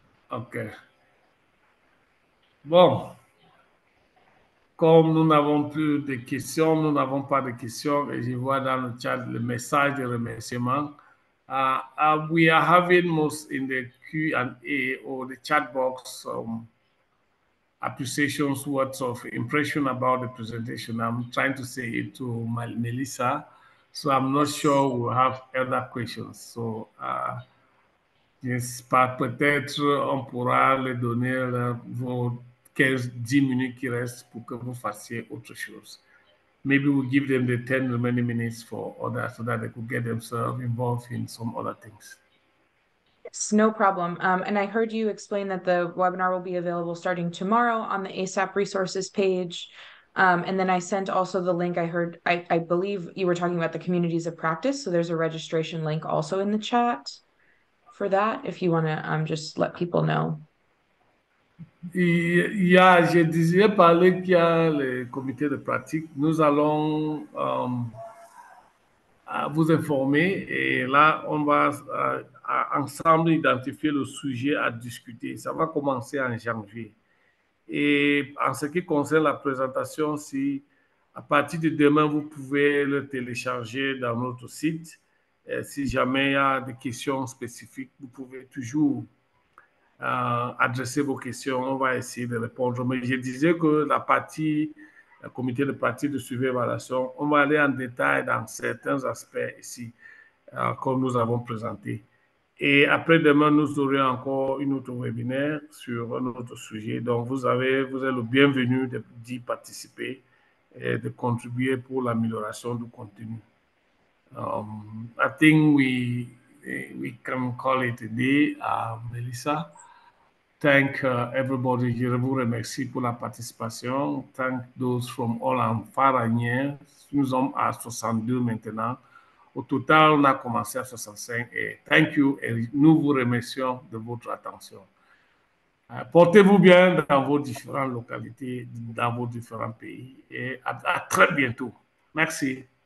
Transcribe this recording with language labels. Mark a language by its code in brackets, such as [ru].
[en] OK. [fr] Bon, comme nous n'avons plus de questions, nous n'avons pas de questions, et je vois dans le chat le message de remerciement. [en] We are having most in the Q&A or the chat box appreciations, words of impression about the presentation. I'm trying to say it to Melissa, so I'm not sure we'll have other questions. [fr] So, j'espère peut-être on pourra les donner vos 15-10 minutes qui restent pour que vous fassiez autre chose. [en] Maybe we'll give them the 10 remaining minutes for others so that they could get themselves involved in some other things. Yes, no problem. And I heard you explain that the webinar will be available starting tomorrow on the ASAP resources page. And then I sent also the link. I believe you were talking about the communities of practice. So there's a registration link also in the chat for that, if you want to just let people know. [fr] Je disais parler qu'il y a le comité de pratique. Nous allons vous informer et là, on va ensemble identifier le sujet à discuter. Ça va commencer en janvier. Et en ce qui concerne la présentation, si à partir de demain, vous pouvez le télécharger dans notre site. Et si jamais il y a des questions spécifiques, vous pouvez toujours adresser vos questions. On va essayer de répondre. Mais je disais que la partie comité de pratique de suivi et évaluation, on va aller en détail dans certains aspects ici, comme nous avons présenté. Et après-demain, nous aurons encore une autre webinaire sur un autre sujet. Donc, vous êtes le bienvenu d'y participer et de contribuer pour l'amélioration du contenu. [en] I think we can call it a day, Melissa. Thank everybody. [fr] Je vous remercie pour la participation. [en] Thank those from all and far and near. [fr] Nous sommes à 62 maintenant. Au total, on a commencé à 65 et [en] thank you [fr] et nous vous remercions de votre attention. Portez-vous bien dans vos différentes localités, dans vos différents pays et à très bientôt. Merci.